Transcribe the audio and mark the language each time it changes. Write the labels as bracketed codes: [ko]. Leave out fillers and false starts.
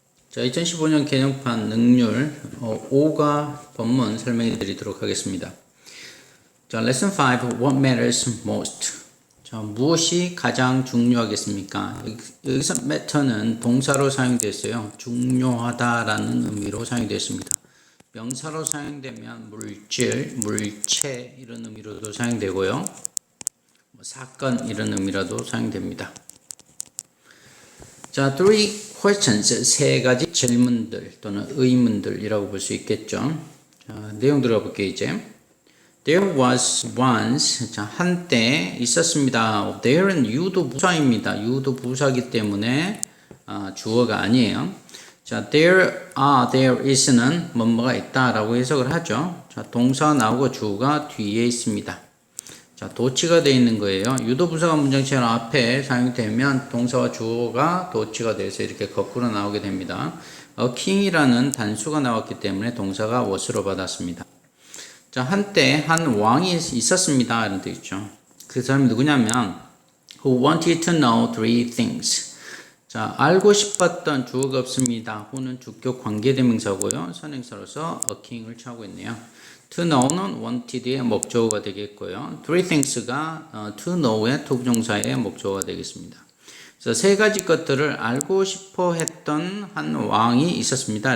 [ko] 자, 2015년 개정판 능률 5가 본문 설명해 드리도록 하겠습니다. 자, 레슨 5, [en] What matters most? [ko] 자, 무엇이 가장 중요하겠습니까? 여기서 matter는 동사로 사용되었어요. 중요하다라는 의미로 되었습니다. 명사로 사용되면 물질, 물체 이런 의미로도 사용되고요. 사건 이런 의미로도 사용됩니다. 자, [en] three questions, [ko] 세 가지 질문들 또는 의문들이라고 볼 수 있겠죠. 자, 내용 들어볼게요, 이제. [en] There was once, [ko] 자, 한때 있었습니다. There는 유도부사입니다. 유도부사이기 때문에 주어가 아니에요. 자, [en] there is [ko] 는 뭐뭐가 있다라고 해석을 하죠. 자, 동사 나오고 주어가 뒤에 있습니다. 자, 도치가 되어 있는 거예요. 유도부사가 문장처럼 앞에 사용되면 동사와 주어가 도치가 돼서 이렇게 거꾸로 나오게 됩니다. [en] A king [ko] 이라는 단수가 나왔기 때문에 동사가 was로 받았습니다. 자, 한때 한 왕이 있었습니다. 이런 데 있죠. 그 사람이 누구냐면 [en] who wanted to know three things. [ko] 자, 알고 싶었던 주어가 없습니다. who는 주격 관계대명사고요. 선행사로서 [en] a king [ko] 을 취하고 있네요. [en] To know [ko] 는 wanted의 목적어가 되겠고요. [en] Three things [ko] 가 [en] to know [ko] 의 투부정사의 목적어가 되겠습니다. 그래서 세 가지 것들을 알고 싶어 했던 한 왕이 있었습니다.